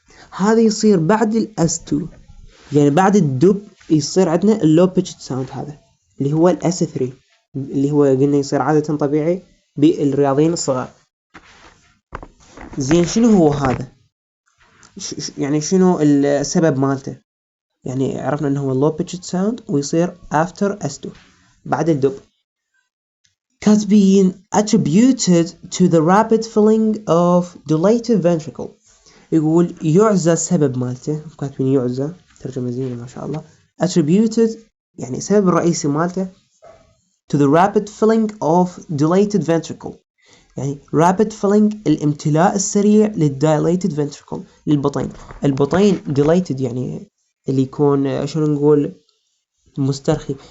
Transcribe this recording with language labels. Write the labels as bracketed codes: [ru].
[ar] هذا يصير بعد الاس 2، يعني بعد الدب يصير عندنا اللو بيتشد ساوند، هذا اللي هو الاس 3 اللي هو قلنا يصير عادة طبيعي بالرياضيين الصغار. زين شنو هو هذا؟ يعني شنو السبب مالته؟ يعني عرفنا انه هو اللو بيتشد ساوند ويصير [en] after S2 [ar] بعد الدب. كاتبين [en] attributed to the rapid filling of dilated ventricle. [ar] يقول يعزى السبب مالته، كاتبين يعزى، ترجمة زينة ما شاء الله. attributed يعني السبب الرئيسي مالته [en] to the rapid filling of dilated ventricle. [ar] يعني [en] rapid filling [ar] الامتلاء السريع لل [en] dilated ventricle [ar] للبطين. البطين dilated يعني اللي يكون شنو نقول مسترخي.